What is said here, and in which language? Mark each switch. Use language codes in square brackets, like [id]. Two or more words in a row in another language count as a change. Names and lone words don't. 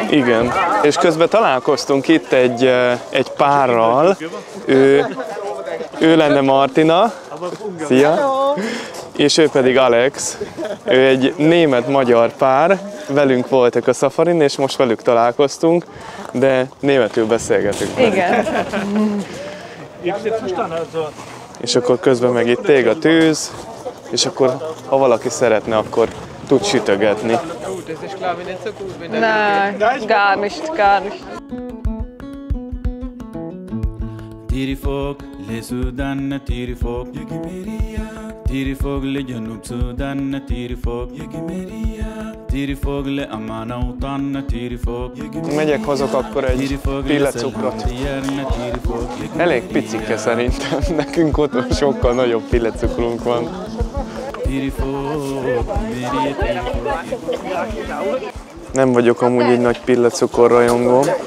[hu] Igen, és közben találkoztunk itt egy párral, ő lenne Martina, szia, és ő pedig Alex, ő egy német-magyar pár, velünk voltak a szafarin, és most velük találkoztunk, de németül beszélgetünk. Igen. És akkor közben meg itt ég a tűz, és akkor ha valaki szeretne, akkor tud sütögetni. [de] Nein, gar nicht, gar nicht. [ar] تيري لسودان تيري فوق تيري فوق لجنوب سودان تيري فوق تيري فوق لأمان أوطان تيري فوق [hu] Megyek, hozok akkor egy pillecukrot. Elég picike szerintem, nekünk otthon sokkal nagyobb pillecukrunk van. Nem vagyok amúgy egy nagy pillecukor rajongó.